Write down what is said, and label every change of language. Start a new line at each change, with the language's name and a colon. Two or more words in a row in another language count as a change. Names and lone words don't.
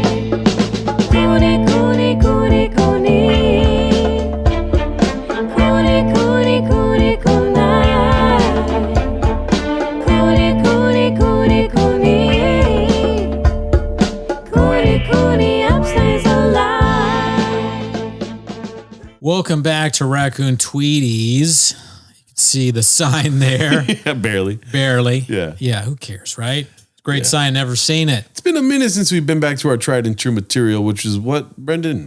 English: Cooney, Cooney, Cooney, Cooney. Cooney, Cooney, Cooney, Cooney. Cooney, Cooney, Cooney, Cooney. Cooney, Cooney, upstays alive. Welcome back to Raccoon Tweeties. You can see the sign there. Yeah, barely. Barely. Yeah. Yeah, who cares, right? Great sign, never seen it. It's been a minute since we've been back to our tried and true material, which is what, Brendan?